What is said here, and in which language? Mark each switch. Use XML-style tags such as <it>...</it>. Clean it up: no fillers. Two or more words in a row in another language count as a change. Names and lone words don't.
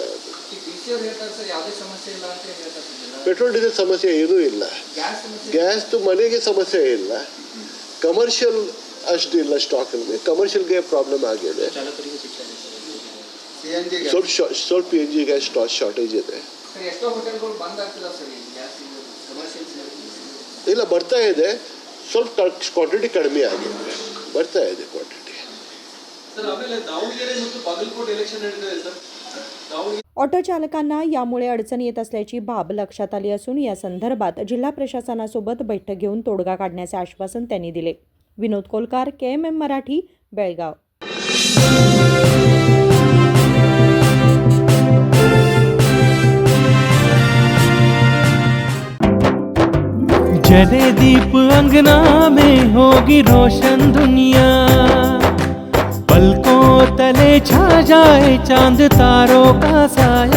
<kn>ಅದು</kn> <en>petrol diesel</en> <kn>ಸಮಸ್ಯೆ ಏನೂ ಇಲ್ಲ, ಗ್ಯಾಸ್ದು ಮನೆಗೆ ಸಮಸ್ಯೆ ಇಲ್ಲ, ಕಮರ್ಷಿಯಲ್ ಅಷ್ಟು ಇಲ್ಲ ಸ್ಟಾಕಲ್ಲಿ. ಕಮರ್ಷಿಯಲ್ಗೆ ಪ್ರಾಬ್ಲಮ್ ಆಗಿದೆ, ಸ್ವಲ್ಪ PNG</kn> <en>gas shortage</en> <kn>ಇದೆ. ಇಲ್ಲ ಬರ್ತಾ ಇದೆ, ಸ್ವಲ್ಪ ಕ್ವಾಂಟಿಟಿ ಕಡಿಮೆ ಆಗಿದೆ, ಬರ್ತಾ ಇದೆ क्वांटिटी.</kn> <mr>ऑटो चालकांना यामुळे अडचण येत असल्याची बाब लक्षात आली असून या संदर्भात जिल्हा प्रशासनासोबत बैठक घेऊन तोडगा काढण्याचे आश्वासन त्यांनी दिले. विनोद कोलकार, KMM मराठी, बेळगाव.</mr> <hi>जले दीप अंगना में होगी रोशन दुनिया, पलकों तले छा जाए चांद तारों का साया,</hi>